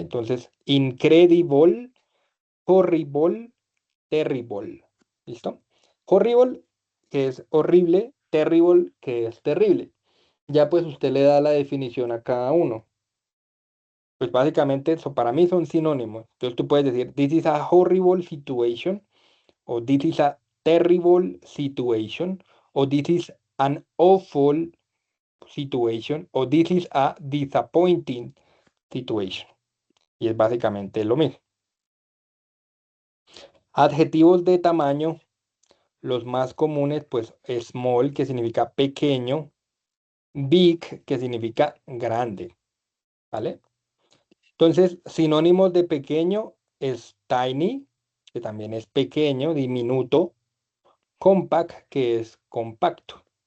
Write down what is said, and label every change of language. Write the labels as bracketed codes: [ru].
[es] Entonces, incredible, horrible, terrible. ¿Listo? Horrible, que es horrible, terrible, que es terrible. Ya pues usted le da la definición a cada uno. Pues básicamente eso para mí son sinónimos. Entonces tú puedes decir, [en] this is a horrible situation, o this is a terrible situation, o this is an awful situation, o this is a disappointing situation. [es] Y es básicamente lo mismo. Adjetivos de tamaño, los más comunes, pues small, que significa pequeño, big, que significa grande, ¿vale? Entonces, sinónimos de pequeño es tiny, que también es pequeño, diminuto, compact, que es compacto.